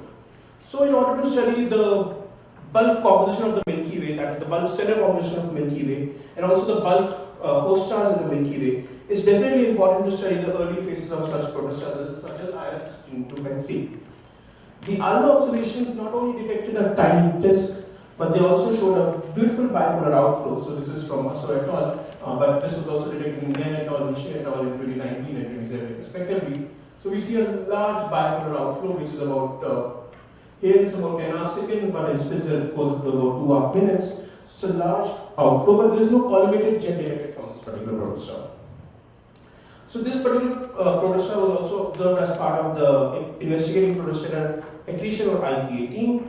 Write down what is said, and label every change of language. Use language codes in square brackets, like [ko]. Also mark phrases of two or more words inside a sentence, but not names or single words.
[en] So in order to study the bulk composition of the Milky Way, that is the bulk stellar composition of Milky Way, and also the bulk host stars in the Milky Way, it's definitely important to study the early phases of such protostars, such as IRS-1653. The ALMA observations not only detected a tiny disk, but they also showed a beautiful bipolar outflow. So this is from Aso et al., but this was also detected in Guillem et al. And Shigehisa et al. In 2019 and 2017 respectively. So we see a large bipolar outflow, which is about, here it's about 10 arcseconds, but in Spitzer it goes up to about 2 arc minutes. So it's a large outflow, but there is no collimated jet detected from this particular protostar. So this particular protostar was also observed as part of the investigating protostellar accretion or IPA team.